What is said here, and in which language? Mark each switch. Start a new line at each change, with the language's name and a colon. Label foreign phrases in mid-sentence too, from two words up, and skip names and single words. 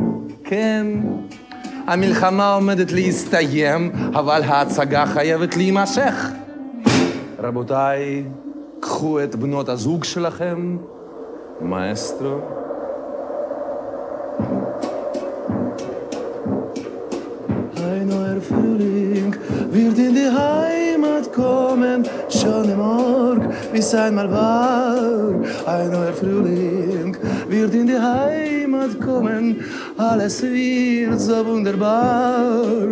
Hebrew: כן, המלחמה עומדת להסתיים, אבל ההצגה חייבת להימשך. רבותיי, קחו את בנות הזוג שלכם, מאסטרו.
German: Frühling wird in die Heimat kommen, schon im Morg, wie es einmal war. Ein neuer Frühling wird in die Heimat kommen, alles wird so wunderbar.